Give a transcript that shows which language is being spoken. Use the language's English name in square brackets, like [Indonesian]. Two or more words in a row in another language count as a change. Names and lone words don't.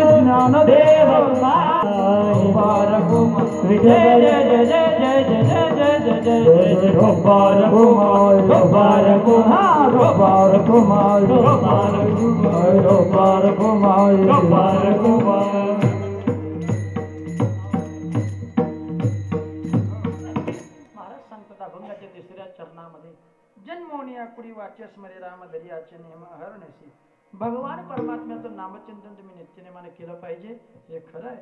[Marathi] श्री ज्ञानदेव जय जय जय जय जय जय जय जय जय जय जय गोपाल कुमार गोपाल कुमार गोपाल कुमार गोपाल कुमार गोपाल कुमार गोपाल कुमार। महाराज सांगतात अभंगाच्या तिसऱ्या चरणामध्ये जन्मोनी आकुडी वाचे स्मरे राम दर्याचे नेम हरणसी भगवान परमात्म्याचं नामचिंतन तुम्ही नित्यनेमाने केलं पाहिजे हे खरं आहे।